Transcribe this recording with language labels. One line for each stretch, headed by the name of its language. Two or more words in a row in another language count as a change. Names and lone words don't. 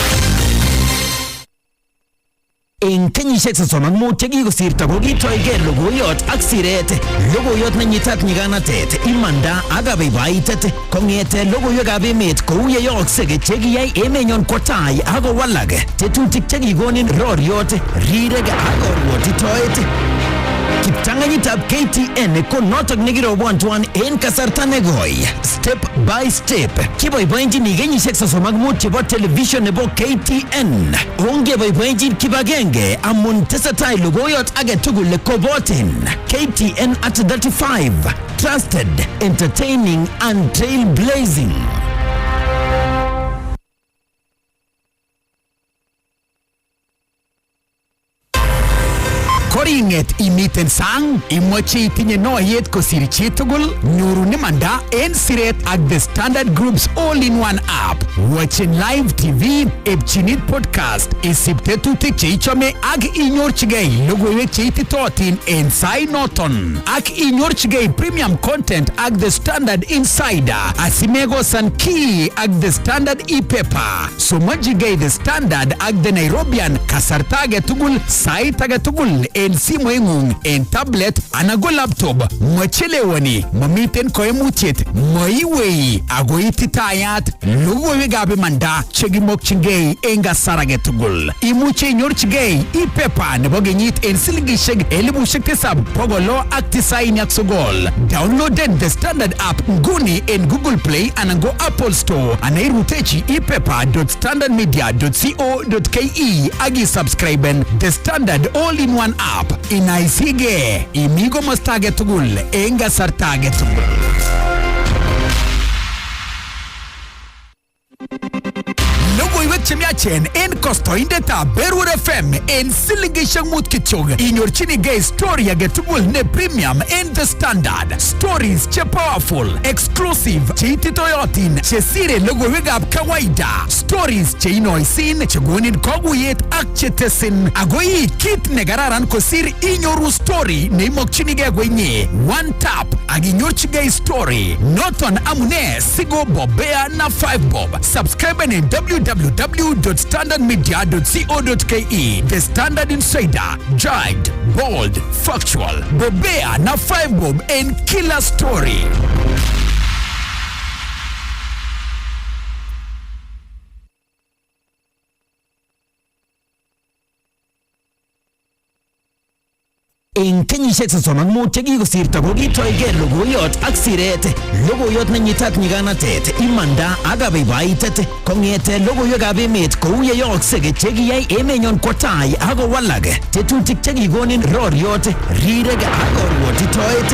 Kalenjin: En kenyisiek 35 chekikosirto kokitoigei logoiyot ak siret, logoiyot nenyitat nyiganatet, imanda ak kabaibaitet kong'ete logoiwekab emet kou yeyooksei chekiyai emenyon kwo tai ak kowalak, tetutik chekikonin roriot, rirek ak korwotitoet. Kiptang'anyitab KTN ko notok nekirobwantwan en kasarta negoi.
English: Step by step.
Kalenjin: Kiboiboenjin kenyisiek 35 chebo television nebo KTN. Ongeboiboenjin kibagenge amun tesetai logoiyot age tugul kobotin.
English: KTN at 35. Trusted, entertaining and trailblazing.
Kalenjin: Koringet imiten sang, imoche itinye noyet kosir chitugul, nyoru nemanda en siret ak The Standard Group's all-in-one app.
English: Watching live TV,
Kalenjin: epchinit podcast, isip tetutik cheichome ak inyorchigei logoiwek cheititotin en sai noton. Ak inyorchigei
English: premium content
Kalenjin: ak The Standard Insider, asimegosan ki ak The Standard e-paper. Somojigei The Standard ak The Nairobian kasarta age tugul, sait age tugul en simoingung, en tablet anan ko laptop. Machelewani, mamiten koimutiet, maiwei ako ititayat logoiwekab imanda chekimokchingei en kasar age tugul. Imuche inyorchigei e-paper nebo kenyit en silingishek 7,699. Downloaden The Standard app nguni en Google Play anan ko Apple Store. Anairutechi e-paper.standardmedia.co.ke agi subscriben The Standard all-in-one app. Inaisige imigo mastage tugul enga sartage tugul. Logoiwek chemiachen en kostoindetab Berur FM en silingishek mut kityog. Inyorchinigei story age tugul ne premium en The Standard.
English: Stories che powerful, exclusive,
Kalenjin: che ititoyotin, che sire logoiwekab kawaida. Stories che inoisin, che gonin koguyet ak che tesin. Agoi kit ne gararan kosir inyoru story ne imokchinigei gwenye.
English: One tap
Kalenjin: ak inyorchigei story. Noton amune sigo bobea na 5 bob. Subscribe en www.standardmedia.co.ke.
English: The Standard Insider, Dragged, Bold, Factual,
Kalenjin: bobea na 5 bob en
English: killer story.
Kalenjin: En kenyisiek 35 chekikosirto kokitoige logoiyot ak siret, logoiyot nenyitat nyiganatet, imanda ak kabaibaitet kong'ete logoiwekab emet kou yeyooksek chekiyai emenyon kwo tai ak kowalak, tetutik chekikonin roriot, rirek ak korwotitoet.